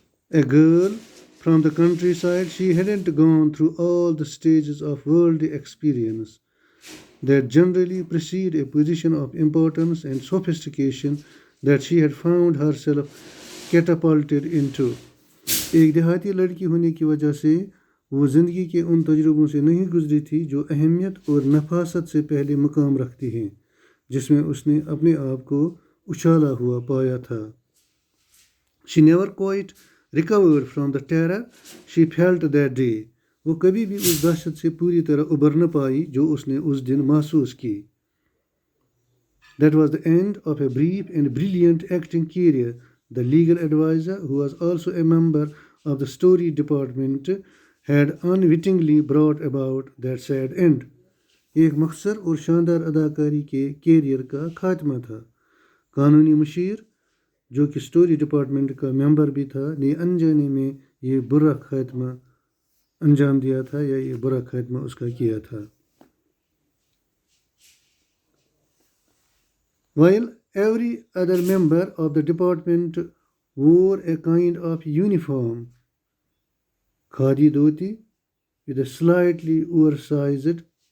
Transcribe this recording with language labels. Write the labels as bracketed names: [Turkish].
[English] A girl from the countryside, she hadn't gone through all the stages of worldly experience that generally precede a position of importance and sophistication that she had found herself catapulted into. [Urdu] ایک دیہاتی لڑکی ہونے کی وجہ سے وہ زندگی کے ان تجربوں سے نہیں گزری تھی جو اہمیت اور نفاست سے پہلے مقام رکھتی ہیں جس میں اس نے اپنے آپ کو اچھالا ہوا پایا تھا. [English] She never quite recovered from the terror she felt that day. [Urdu] وہ کبھی بھی اس دہشت سے پوری طرح ابھر نہ پائی جو اس نے اس دن محسوس کی. [English] That was the end of a brief and brilliant acting career. The legal advisor, who was also a member of the story department, had unwittingly brought about that sad end. [Urdu] ایک مختصر اور شاندار اداکاری کے کیریئر کا خاتمہ تھا. قانونی مشیر جو کہ اسٹوری ڈپارٹمنٹ کا ممبر بھی تھا نے انجانے میں یہ برا خاتمہ انجام دیا تھا یا یہ برا خاتمہ اس کا کیا تھا. [English] While every other member of the department wore a kind of uniform, khadi dhoti with a slightly oversized